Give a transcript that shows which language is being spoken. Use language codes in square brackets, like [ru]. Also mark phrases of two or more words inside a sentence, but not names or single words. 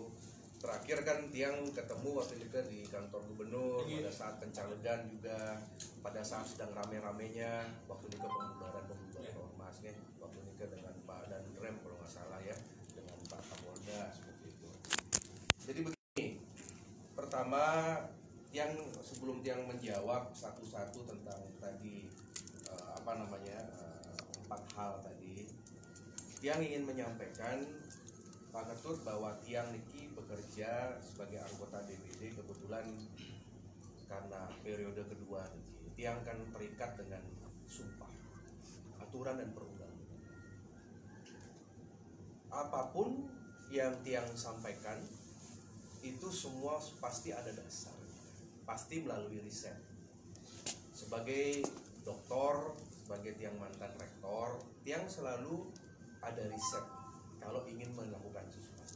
[id] Terakhir kan tiang ketemu waktu itu di kantor gubernur pada saat pencalegan juga, pada saat sedang rame-ramenya waktu itu pembubaran ormas ya, waktu itu dengan Pak Danrem kalau nggak salah ya, dengan Pak Kapolda seperti itu. Jadi begini, pertama yang sebelum tiang menjawab satu-satu tentang tadi 4 hal tadi, tiang ingin menyampaikan Pak Ketut bahwa tiang niki bekerja sebagai anggota DPD kebetulan karena periode kedua niki. Tiang kan terikat dengan sumpah, aturan dan perundang-undangan. Apapun yang tiang sampaikan itu semua pasti ada dasarnya, pasti melalui riset. Sebagai doktor, sebagai tiang mantan rektor, tiang selalu ada riset kalau ingin melakukan sesuatu.